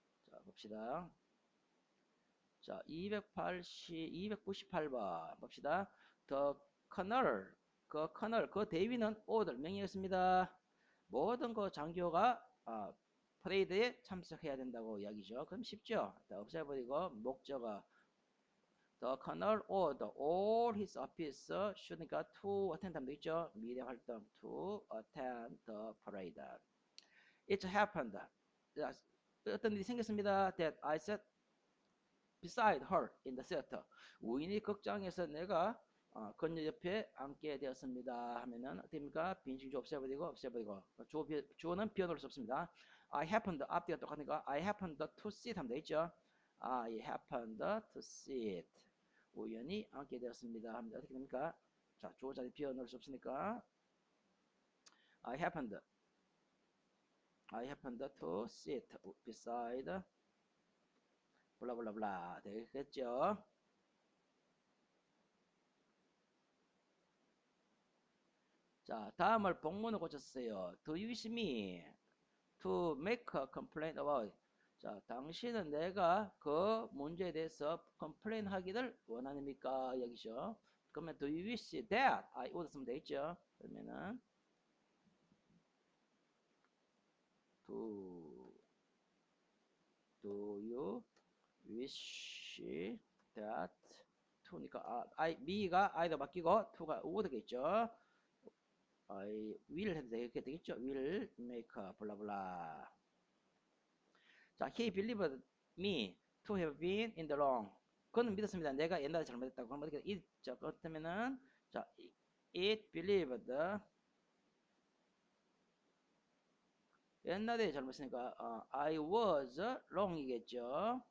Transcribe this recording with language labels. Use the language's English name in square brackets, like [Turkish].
[Korean] 자, 봅시다. 자, 298번 봅시다. The colonel, 그 대위는 order, 명령했습니다. 모든 그 장교가 퍼레이드에 참석해야 된다고 이야기죠. 그럼 쉽죠? [English] 없애버리고 목적어 The colonel order all his officers should니까 to attend 하면 되겠죠. 미래 활동 to attend the parade. It happened. [Korean] 어떤 일이 생겼습니다. [English] That I sat beside her in the theater. [Korean] 우연히 극장에서 내가 그녀 옆에 앉게 되었습니다. 하면은 어떻습니까? 빈식주 없애버리고 주어는 비워놓을 수 없습니다. [English] I happened 앞뒤가 똑같으니까 I happened to sit 하면 되겠죠. I happened to sit. [Korean] 우연히 앉게 되었습니다. 하면 어떻게 됩니까? 자, 주어 자리 비워놓을 수 없으니까 [English] I happened to sit beside [Korean] 블라블라블라 되겠죠. 자, 다음을 복문을 고쳤어요. [English] Do you wish me to make a complaint about? [Korean] 자, 당신은 내가 그 문제에 대해서 complain 하기를 원하십니까? 여기죠. 그러면 [English] do you wish that I would [Korean] 쓰면 되겠죠. 그러면은 do you wish that to니까 me가 I로 바뀌고 to가 would겠죠. I will 해도 되겠죠. will make a 블라블라. 자, [English] he believed me to have been in the wrong. [Korean] 그는 믿었습니다. 내가 옛날에 잘못했다고. 그럼 어떻게 it 그렇다면은 자, it believed 옛날에 잘못했으니까 [English] I was wrong [Korean] 이겠죠.